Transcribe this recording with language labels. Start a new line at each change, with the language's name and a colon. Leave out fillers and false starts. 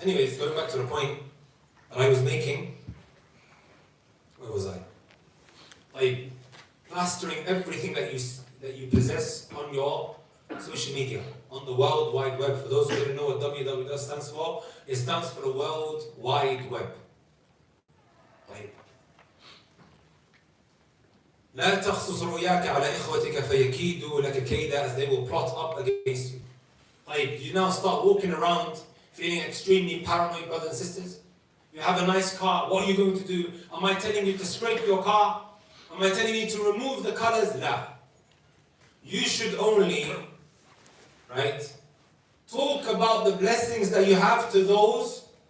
English: Anyways, going back to the point that I was making. Where was I? Like, plastering everything that you possess on your social media, on the World Wide Web. For those who didn't know what www stands for, it stands for the World Wide Web.
Arabic: لا تخصص رؤياك على إخوتك فيكيدوا لك كيدا,
English: as they will plot up against you. Like, you now start walking around feeling extremely paranoid, brothers and sisters. You have a nice car, what are you going to do? Am I telling you to scrape your car? Am I telling you to remove the colors? La. You should only, right, talk about the blessings that you have to those